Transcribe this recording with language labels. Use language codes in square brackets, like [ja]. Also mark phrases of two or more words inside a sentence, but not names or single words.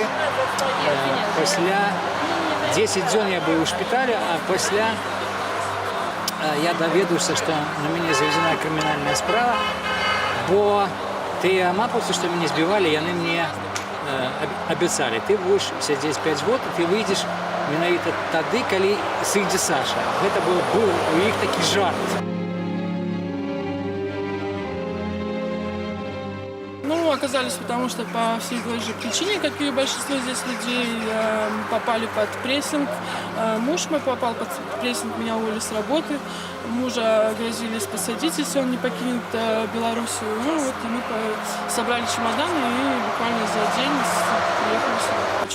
[be] Пасля 10 дзён я быў у шпіталі, а пасля я даведаўся, што на мяне заведзена крымінальная справа, бо тыя мапаўцы, што мяне збівалі, яны мне абяцалі: ты будзеш сядзець 5 год, і ты выйдзеш менавіта тады, калі сыдзе Саша. Гэта быў у іх такі жарт. Ну, [ru] оказались, потому что по всей той же причине, как и большинство здесь людей, попали под прессинг. Муж мой попал под прессинг, меня уволили с работы. Мужа грозились посадить, если он не покинет Белоруссию. Ну вот, и мы собрали чемоданы и буквально за день приехали сюда.